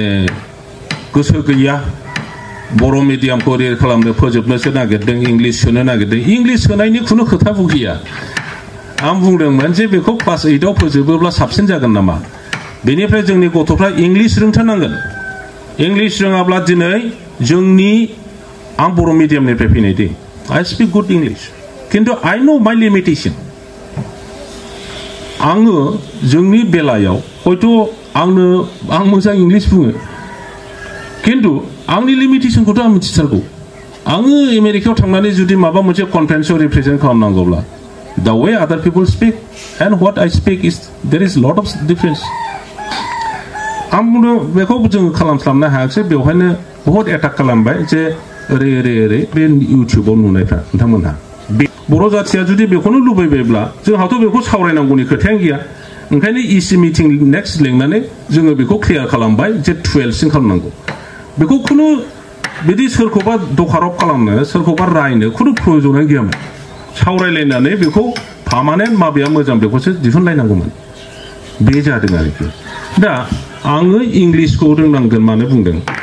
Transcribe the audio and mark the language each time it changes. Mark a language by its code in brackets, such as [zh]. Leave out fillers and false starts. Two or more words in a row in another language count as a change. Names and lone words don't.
[brx] गोसो गैया बर' मिडियामखौ रेल खालामनो फोजोबनोसो नागिरदों इंलिश सोनो नागिरदों इंलिश सोनायनि खुनु खोथा गैया आं बुंदोंमोन जे बेखौ क्लास 8 आव फोजोबोब्ला साबसिन जागोन नामा बेनिफ्राय जोंनि गथ'फ्रा इंलिश रोंथारनांगोन इंलिश रोङाब्ला दिनै जोंनि आं बर' मिडियामनिफ्राय फैनाय दे [en] I speak good English [brx] किन्तु [en] I know my limitation [brx] आङो जोंनि बेलायाव हयथ' आं मोजां इंलिश बुङो किन्तु आंनि लिमिटेशनखौथ' आं मिथिथारगौ आङो आमेरिकायाव थांनानै जुदि माबा मोनसे कनफारेन्सआव रिप्रेजेन्ट खालामनांगौब्ला [en] the way other people speak and what I speak is there is lot of difference [brx] आं बुंदों बेखौ जों खालामस्लाबनो हायाखिसै बेवहायनो बहुत एटाक खालामबाय जे ओरै बे इउटिउबाव नुनायफ्रा नोंथांमोनहा बर' जाथिया जुदि बेखौनो लुबैबायब्ला जोंहाथ' बेखौ सावरायनांगौनि खोथायानो गैया ओंखायनो इसि [en] meeting next [brx] लिंनानै जोङो बेखौ क्लियार खालामबाय जे 12 सिम खालामनांगौ बेखौ खुनु बिदि सोरखौबा दखारब खालामनो सोरखौबा रायनो खुनु प्रयजनानो गैयामोन सावरायलायनानै बेखौ पार्मानेन्ट माबाया मोजां बेखौसो दिहुनलायनांगौमोन बे जादों आरोखि दा आङो इंलिशखौ रोंनांगोन मानो बुंदों